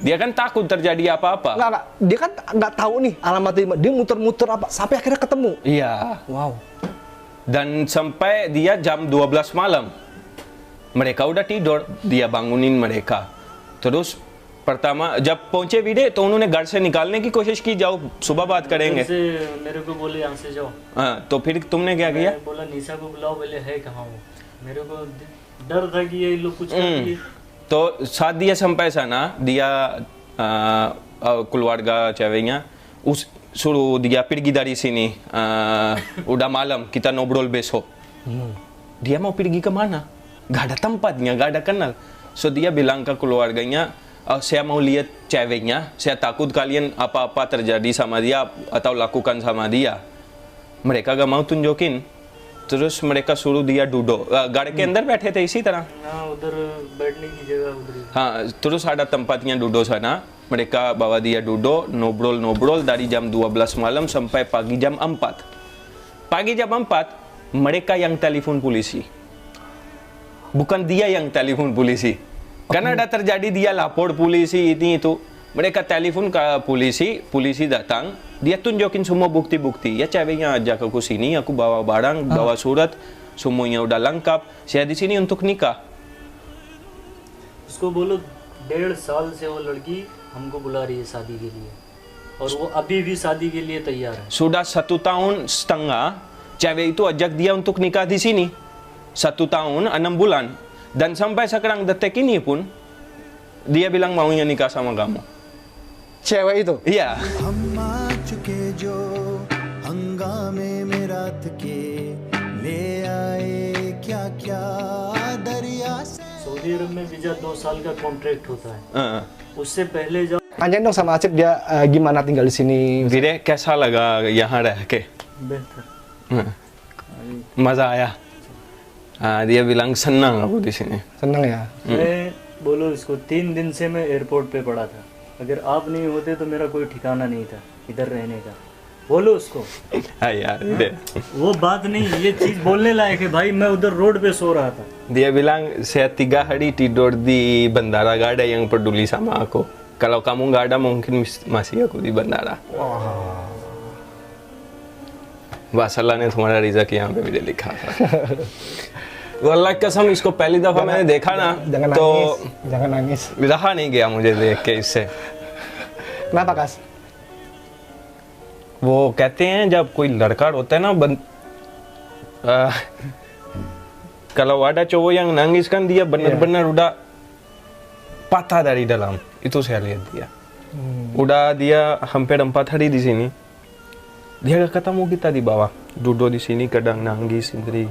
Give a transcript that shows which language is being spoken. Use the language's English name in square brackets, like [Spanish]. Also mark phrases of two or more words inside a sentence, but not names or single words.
[Indonesian] Dia kan takut terjadi apa-apa. Enggak. Dia kan nggak tahu nih alamat dia muter-muter apa sampai akhirnya ketemu. Iya. Wow. Dan sampai dia jam 12 malam. Mereka udah tidur, dia bangunin mereka. Terus pertama [Hindi] जब पहुंचे वीडे तो उन्होंने घर से निकालने की कोशिश की, जाओ सुबह बात करेंगे। मेरे को बोले यहाँ से जाओ। हाँ, तो फिर तुमने क्या किया? मैं बोला निशा को बुलाओ, बोले है कहाँ वो। मेरे को डर था कि ये लोग कुछ कर दिए। [Indonesian] तो saat dia sampai sana, dia keluarga ceweknya suruh dia pergi dari sini. Udah malam, kita ngobrol besok. Dia mau pergi kemana? Gak ada tempatnya, gak ada kenal. So dia bilang ke keluarganya, saya mau lihat ceweknya, saya takut kalian apa-apa terjadi sama dia atau lakukan sama dia. Mereka gak mau tunjukin. Terus mereka suruh dia duduk. [Hindi] गाड़ी के अंदर बैठे थे इसी तरह. हाँ, उधर बैठने की जगह उधर ही। हाँ, [Indonesian] terus ada tempatnya duduk sana. Mereka bawa dia duduk, ngobrol-ngobrol dari jam 12 malam sampai pagi jam 4. Pagi jam 4, mereka yang telepon polisi. Bukan dia yang telepon polisi. Karena ada terjadi dia lapor polisi ini itu. Mereka telepon ke polisi, polisi datang, dia tunjukin semua bukti-bukti. Ya ceweknya ajak aku sini, aku bawa barang, bawa surat, semuanya udah lengkap. Saya di sini untuk nikah. [Hindi] उसको बोलो 1.5 साल से वो लड़की हमको बुला रही है शादी के लिए और वो अभी भी शादी के लिए तैयार है। [Indonesian] Sudah 1 tahun setengah, cewek itu ajak dia untuk nikah di sini. 1 tahun, 6 bulan. Dan sampai sekarang detik ini pun, dia bilang maunya nikah sama kamu. Cewek itu? Iya. [Hindi] सऊदी अरब में वीजा 2 साल का कॉन्ट्रैक्ट होता है। उससे पहले जब [Indonesian] Tanyain dong sama Asif dia gimana tinggal di sini. [Hindi] Vire, कैसा लगा यहाँ रह के? बेहतर मजा आया? [Indonesian] Dia bilang senang aku di sini. Senang ya? [Hindi] मैं बोलो इसको 3 दिन से मैं एयरपोर्ट पे पड़ा था। अगर आप नहीं होते तो मेरा कोई ठिकाना नहीं था इधर रहने का। बोलो उसको। यार, वो बात नहीं, ये चीज बोलने लायक है भाई। मैं उधर रोड पे सो रहा था। [Indonesian] Dia bilang saya 3 hari tidur di bandara, gak ada yang peduli sama aku. Kalau kamu gak ada mungkin masih aku di bandara. [Hindi] बस अल्लाह ने तुम्हारा रिज़्क़ यहाँ पे भी लिखा था। वो अल्लाह की कसम, इसको पहली दफ़ा मैंने देखा ना तो [Indonesian] jangan nangis. [Hindi] रहा नहीं गया मुझे देख के इससे। [Indonesian] Kenapa, Kas? [Hindi] वो कहते हैं जब कोई लड़का होता है ना [Indonesian] kalau ada cowok yang nangis kan dia benar-benar udah patah dari dalam. Itu saya lihat dia. Udah dia hampir 4 hari di sini. Dia gak ketemu kita di bawah. Duduk di sini kadang nangis sendiri.